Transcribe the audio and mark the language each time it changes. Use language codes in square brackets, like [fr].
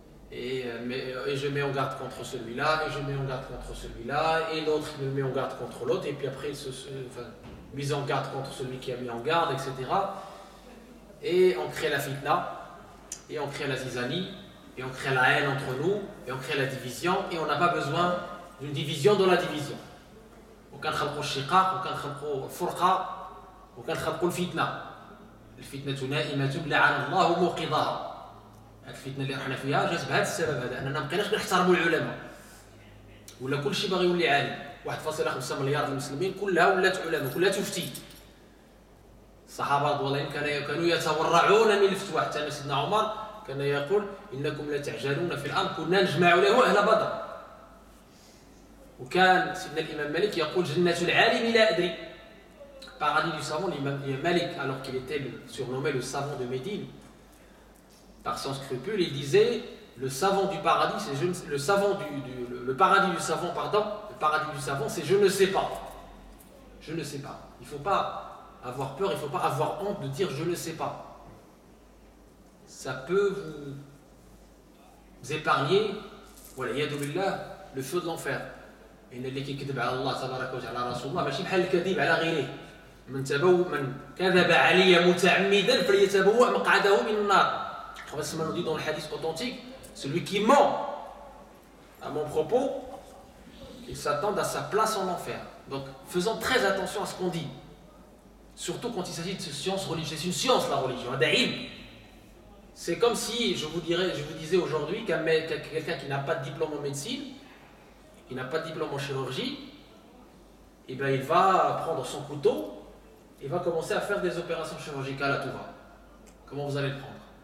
[fr] Et je mets en garde contre celui-là, et je mets en garde contre celui-là, et l'autre me met en garde contre l'autre, et puis après mise en garde contre celui qui a mis en garde, etc. et on crée la fitna, et on crée la zizanie, et on crée la haine entre nous, et on crée la division, et on n'a pas besoin d'une division dans la division. [ar] وكنخلقوا الشقاق وكنخلقوا الفرقة وكنخلقوا الفتنة. الفتنة نائمة لعن الله موقظها. هاد الفتنة اللي رحنا فيها جات بهذا السبب هذا، أننا مابقيناش كنحترموا العلماء. ولا كل شيء باغي يولي عالم. 1.5 مليار المسلمين كلها ولات علماء، كلها تفتي. الصحابة رضوان الله كانوا يتورعون من الفتوى، حتى سيدنا عمر كان يقول إنكم لتعجلون في الأمر كنا نجمع له أهل بدر. وكان سيدنا الإمام مالك يقول جنة العالم لا أدري. [fr] Paradis du savant, l'imam Malik, alors qu'il était surnommé le savant de Médine, par son scrupule, il disait le savant du paradis, c'est le paradis du savant, pardon, le paradis du savant, c'est je ne sais pas. Je ne sais pas. Il ne faut pas avoir peur, il ne faut pas avoir honte de dire je ne sais pas. Ça peut vous épargner, voilà, yadoubillah, le feu de l'enfer. [ar] إن اللي كيكذب على الله تبارك وتعالى على رسول الله ماشي بحال الكذب على غيره. من كذب علي متعمدا فليتبوأ مقعده من النار. [fr] Prophètement nous dit dans le hadith authentique, celui qui ment à mon propos, il s'attend à sa place en enfer. Donc faisons très attention à ce qu'on dit, surtout quand il s'agit de science religieuse. C'est une science la religion, c'est comme si je vous disais aujourd'hui quelqu'un qui n'a pas de diplôme en médecine, il n'a pas de diplôme en chirurgie, et bien il va prendre son couteau, il va commencer à faire des opérations chirurgicales à tout va. Comment vous allez le prendre?